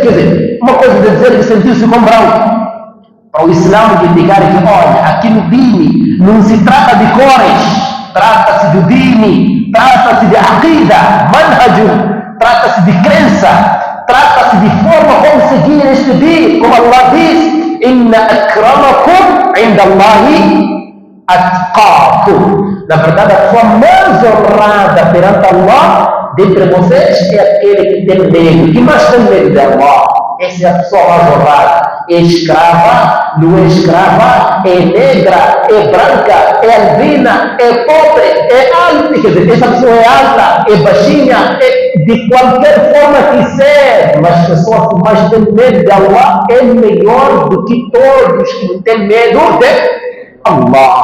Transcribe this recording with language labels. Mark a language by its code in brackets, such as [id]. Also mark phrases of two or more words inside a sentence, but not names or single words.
[pt] Quer dizer, uma coisa de dizer que sentiu-se como branco. Para o Islã indicar que, olha, aqui no Dini não se trata de cores, trata-se do Dini, trata-se de aqida, manhaj, trata-se de crença, trata-se de forma como seguir este Dini, como Allah diz: [ar] "إن أكرمكم عند الله أتقاكم." [pt] Na verdade, a forma mais honrada perante Allah dentre vocês é aquele que tem medo, que mais tem medo de Allah. Essa é a pessoa mais honrada. é escrava, não é escrava, é negra, é branca, é albina, é pobre, é alta, quer dizer, essa pessoa é alta, é baixinha, é de qualquer forma que seja, mas a pessoa que mais tem medo de Allah é melhor do que todos que não têm medo de Allah.